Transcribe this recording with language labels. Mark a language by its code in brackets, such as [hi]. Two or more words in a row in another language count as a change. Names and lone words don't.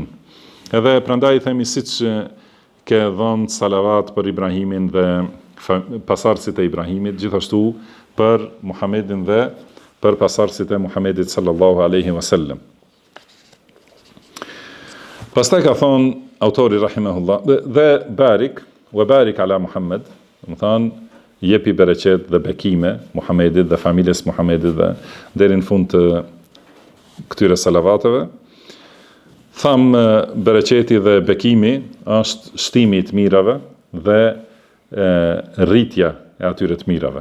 [sq] Edhe prandaj themi siç ke dhënë salavat për Ibrahimin dhe pasardhësit e Ibrahimit, gjithashtu për Muhamedit dhe për pasardhësit e Muhamedit [ar] صلى الله عليه وسلم. [sq] Pastaj ka thonë autori rahimahullah, dhe barik, [ar] وبارك على محمد, [sq] do të thonë jepi bereqet dhe bekime Muhamedit dhe familjes Muhamedit dhe deri në fund të këtyre salavateve. Tham bereqeti dhe bekimi është shtimi i të mirave dhe rritja e atyre të mirave.